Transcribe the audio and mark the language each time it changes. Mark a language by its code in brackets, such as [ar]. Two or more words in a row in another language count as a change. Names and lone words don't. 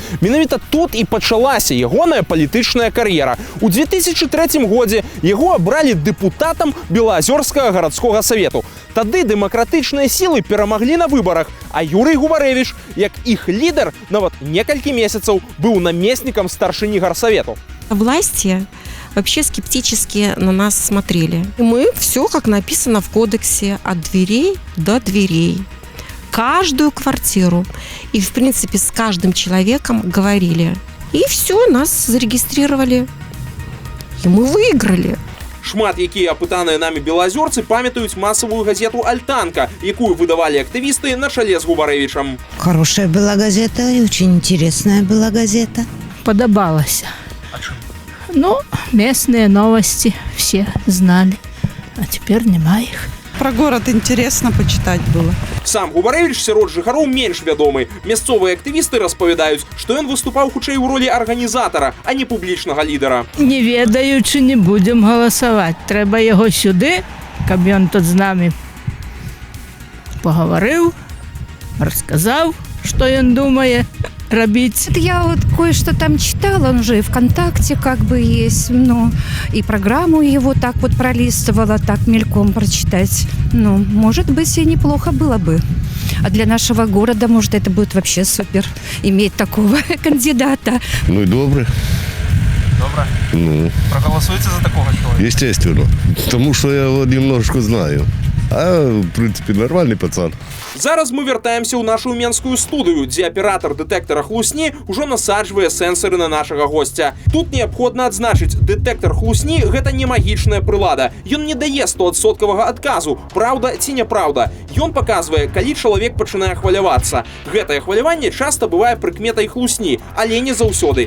[be] Менавіта тут і пачалася ягоная палітычная кар'ера. У 2003 годзе яго абралі дэпутатам Белаазёрскага гарадскога савету. Тады дэмакратычныя сілы перамаглі на выбарах, а Юрый Губарэвіч, як іх лідар, нават некалькі месяцаў быў намеснікам старшыні гарсавету. [ru] Власти вообще скептически на нас смотрели. Мы все, как написано в кодексе, от дверей до дверей. Каждую квартиру. И, в принципе, с каждым человеком говорили. И все, нас зарегистрировали. И мы выиграли. [be] Шмат якія апытаныя намі белаазёрцы памятаюць масавую газету «Альтанка», якую выдавалі актывісты на чале з Губарэвічам. [ru] Хорошая была газета и очень интересная была газета. Подобалась. [be] А чым? [ru] Ну, местные новости все знали, а теперь нема их. Про город интересно почитать было. [be] Сам Губарэвіч сярод жыхароў менш вядомы. Мясцовыя актывісты распавядаюць, што ён выступаў хутчэй у ролі арганізатара, а не публічнага лідара. Не ведаючы, не будем галасаваць. Трэба яго сюды, каб ён тут з намі пагаварыў, расказаў, што ён думае робить. [ru] Я вот кое-что там читала, он уже и ВКонтакте как бы есть, ну, и программу его так вот пролистывала, так мельком прочитать. Ну, может быть, и неплохо было бы. А для нашего города, может, это будет вообще супер, иметь такого кандидата. Ну и добре. Добре? Ну. Проголосуйте за такого человека? Естественно. Потому что я его немножко знаю. А, в принципе, нормальный пацан. [be] Зараз мы вяртаемся ў нашу менскую студыю, дзе аператар дэтэктара хлусні ўжо насаджвае сэнсары на нашага госця. Тут неабходна адзначыць, дэтэктар хлусні – гэта не магічная прылада. Ён не дае 100% адказу, праўда ці няпраўда. Ён паказвае, калі чалавек пачынае хвалявацца. Гэтае хваляванне часта бывае прыкметай хлусні, але не заўсёды.